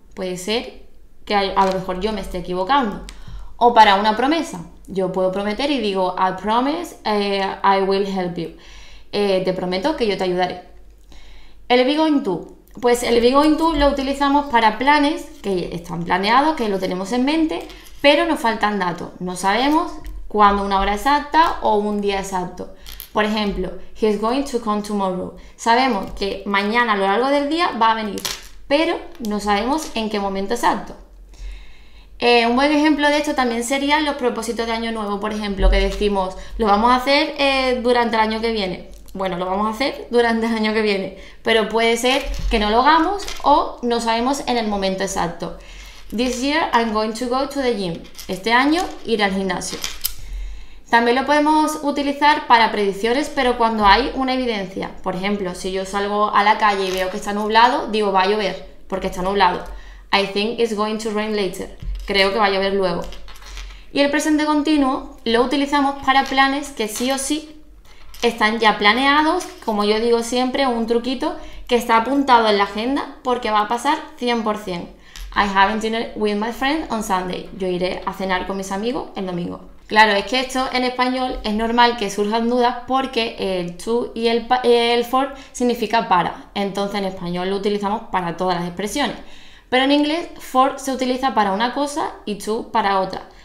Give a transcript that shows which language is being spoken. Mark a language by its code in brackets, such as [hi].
[es] Puede ser que a lo mejor yo me esté equivocando. O para una promesa, yo puedo prometer y digo [en] I promise I will help you. [es] Te prometo que yo te ayudaré. El be going to. Pues el be going to lo utilizamos para planes que están planeados, que lo tenemos en mente, pero nos faltan datos. No sabemos cuándo una hora exacta o un día exacto. Por ejemplo, [en] he's going to come tomorrow. [es] Sabemos que mañana a lo largo del día va a venir, pero no sabemos en qué momento exacto. Un buen ejemplo de esto también serían los propósitos de año nuevo, por ejemplo, que decimos, lo vamos a hacer durante el año que viene. Bueno, lo vamos a hacer durante el año que viene, pero puede ser que no lo hagamos o no sabemos en el momento exacto. [en] This year I'm going to go to the gym. [es] Este año iré al gimnasio. También lo podemos utilizar para predicciones, pero cuando hay una evidencia. Por ejemplo, si yo salgo a la calle y veo que está nublado, digo va a llover, porque está nublado. [en] I think it's going to rain later. [es] Creo que va a llover luego. Y el presente continuo lo utilizamos para planes que sí o sí están ya planeados, como yo digo siempre, un truquito que está apuntado en la agenda porque va a pasar 100%. [en] I have dinner with my friend on Sunday. [es] Yo iré a cenar con mis amigos el domingo. Claro, es que esto en español es normal que surjan dudas porque el to y el for significa para. Entonces en español lo utilizamos para todas las expresiones. Pero en inglés for se utiliza para una cosa y to para otra.